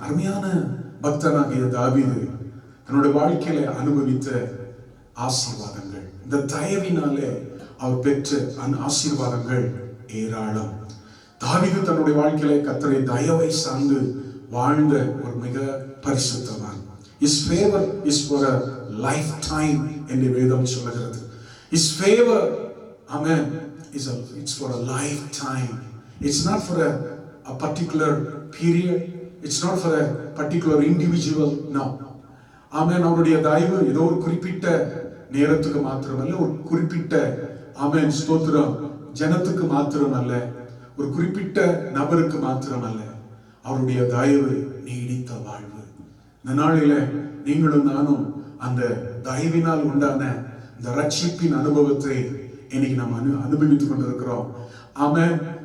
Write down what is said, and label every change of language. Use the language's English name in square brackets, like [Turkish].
[Tamil] அருமையான பக்தனாகிய தாவீது தன்னுடைய வாழ்க்கையில அனுபவித்த ஆசீர்வாதங்கள், இந்த தயவினாலே அவர் பெற்ற ஆசீர்வாதங்கள் ஏராளம். தாவீது தன்னுடைய வாழ்க்கையில கர்த்தருடைய தயவை சார்ந்து வாழ்ந்த ஒரு மிக பரிசுத்தவான். [English] His favor is for a lifetime [Tamil] என்று வேதம் சொல்லுகிறது. [English] His favor, amen, it's for a lifetime. It's not for a particular period. It's not for a particular individual. No. [Tamil] ஆமென். அவருடைய தயவு ஏதோ ஒரு குறிப்பிட்ட நேரத்துக்கு மாத்திரமல்ல, ஒரு குறிப்பிட்ட ஆமென் ஸ்தோத்திரம் ஜனத்துக்கு மாத்திரமல்ல, ஒரு குறிப்பிட்ட நபருக்கு மாத்திரமல்ல. அவருடைய தயவு நீடித்த வாழ்வு. இந்த நாளில நீங்களும் நானும் அந்த தயவினால் உண்டான இந்த ரட்சிப்பின் அனுபவத்தை இன்னைக்கு நாம் அனுபவித்துக் கொண்டிருக்கிறோம். ஆமென்.